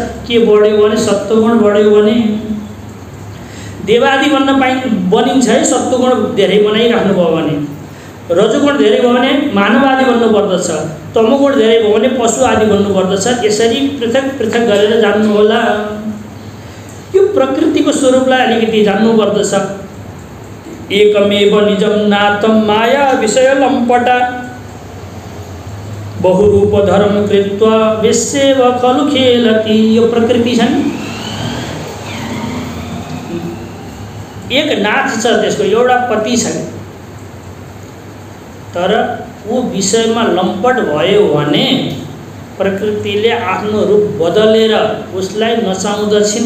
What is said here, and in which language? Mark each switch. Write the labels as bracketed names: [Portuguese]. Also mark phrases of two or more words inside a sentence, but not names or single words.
[Nepali] के बढ्यो भने सत्वगुण बढ्यो भने देवादि बनिन्छ है, सत्वगुण धेरै बनाइराख्नु भयो भने। रजोगुण धेरै भयो भने मानव आदि बन्नु पर्दछ, तमोगुण धेरै भयो भने पशु आदि बन्नु पर्दछ। यसरी पृथक पृथक गरेर जान्नु होला। यो प्रकृतिको स्वरूपलाई अलिकति जान्नु पर्दछ। [Sanskrit] एकमेव निजं नातं माया विषय लम्पटा बहुरूप धर्म कृत्वा विश्वेव खलु खेलति। [Nepali] यो प्रकृति छ नि, एक नाथ छ, त्यसको एउटा पति छ, तर ऊ विषयमा लम्पट भयो भने प्रकृतिले आफ्नो रूप बदलेर उसलाई नचाउँदछिन्।